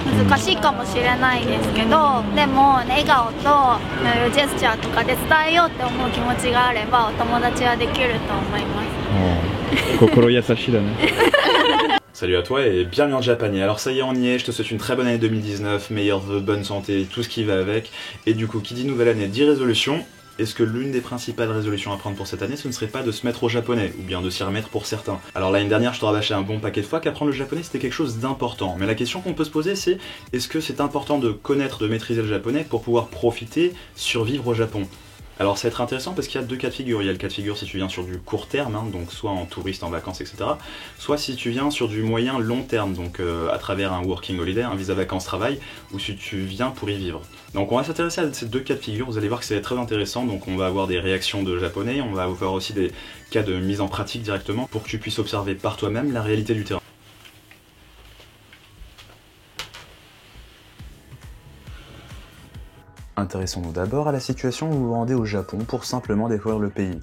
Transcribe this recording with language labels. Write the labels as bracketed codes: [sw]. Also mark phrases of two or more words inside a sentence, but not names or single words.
[ja] 難しいかもしれないですけど、でも笑顔とジェスチャーとかで伝えようって思う気持ちがあればお友達はできると思います。心優しいだね。 [fr] Salut à toi et bienvenue en japonais. Alors ça y est, on y est, je te souhaite une très bonne année 2019, meilleurs vœux, bonne santé, tout ce qui va avec. Et du coup, qui dit nouvelle année dit résolution. Est-ce que l'une des principales résolutions à prendre pour cette année, ce ne serait pas de se mettre au japonais, ou bien de s'y remettre pour certains? Alors l'année dernière, je te rabâchais un bon paquet de fois qu'apprendre le japonais c'était quelque chose d'important. Mais la question qu'on peut se poser c'est, est-ce que c'est important de connaître, de maîtriser le japonais pour pouvoir profiter, survivre au Japon? Alors ça va être intéressant parce qu'il y a deux cas de figure. Il y a le cas de figure si tu viens sur du court terme, hein, donc soit en touriste, en vacances, etc. Soit si tu viens sur du moyen long terme, donc à travers un [en] working holiday, [fr] un visa vacances-travail, ou si tu viens pour y vivre. Donc on va s'intéresser à ces deux cas de figure, vous allez voir que c'est très intéressant. Donc on va avoir des réactions de japonais, on va avoir aussi des cas de mise en pratique directement pour que tu puisses observer par toi-même la réalité du terrain. Intéressons-nous d'abord à la situation où vous vous rendez au Japon pour simplement découvrir le pays.